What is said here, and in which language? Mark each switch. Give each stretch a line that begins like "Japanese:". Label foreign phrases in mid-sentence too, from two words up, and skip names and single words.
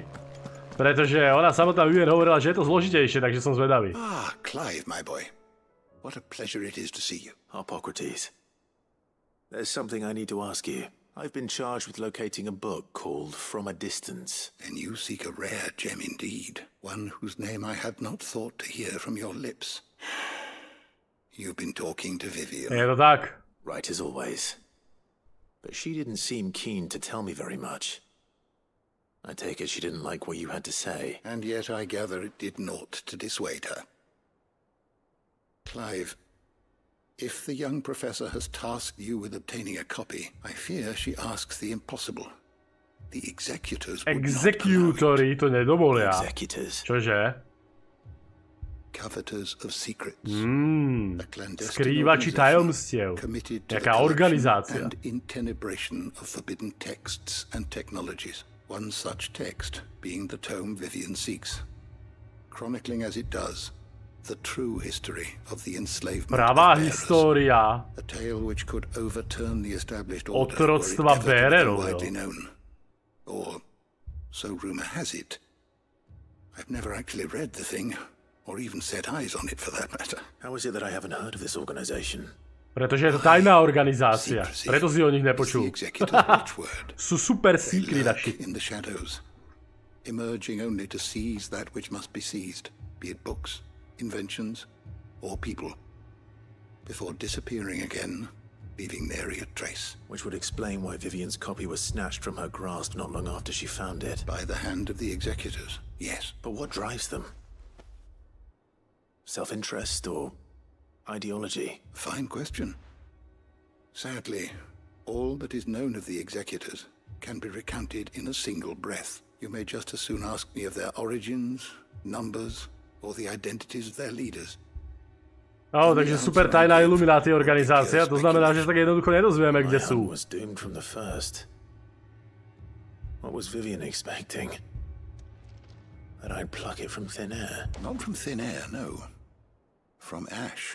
Slovak: Pretože ona samotná Vivian hovorila, že je to zložitejšie, takže som zvedavý.
English: Ah, Clive, my boy. What a pleasure it is to see you. Harpocrates. There's something I need to ask you. I've been charged with locating a book called From a Distance. Then you seek a rare gem indeed. One whose name I had not thought to hear from your lips. You've been talking to Vivian.
Slovak: Je to tak?
English: Right as always. But she didn't seem keen to tell me very much. I take it she didn't like what you had to say. And yet I gather it did naught to dissuade her. Clive, if the young professor has tasked you with obtaining a copy, I fear she asks the impossible. The executors would
Slovak: Executory to nedovolia.
English: Executors.
Slovak: Čože?
English: Coveters of secrets.
Slovak: Skrývači tajomstiev. Jaká organizácia.
English: And intenebration of forbidden texts and technologies. One such text being the tome Vivian seeks, chronicling as it does the true history of the enslavement
Slovak: Pravá
English: of
Slovak: história
English: a tale which could overturn the established order
Slovak: otroctva
English: were it ever to
Slovak: Bérerov.
English: be widely known. Or, so rumor has it. I've never actually read the thing, or even set eyes on it for that matter. How is it that I haven't heard of this organization?
Slovak: Pretože je to tajná organizácia. Preto si o nich nepočul. Sú
English: super secret
Slovak: naši.
English: In the shadows, emerging only to seize that which must be seized, be it books, inventions, or people, before disappearing again, leaving nary a trace. Which would explain why Vivian's copy was snatched from her grasp not long after she found it. By the hand of the executors, yes. But what drives them? Self-interest or ideology? Fine question. Sadly, all that is known of the executors can be recounted in a single breath. You may just as soon ask me of their origins, numbers, or the identities of their leaders.
Slovak: Takže super tajná Illuminati organizácia, to znamená, že sa tak jednoducho nedozvieme, kde sú.
English: Was doomed from the first. What was Vivian expecting? That I'd pluck it from thin air? Not from thin air, no. From ash.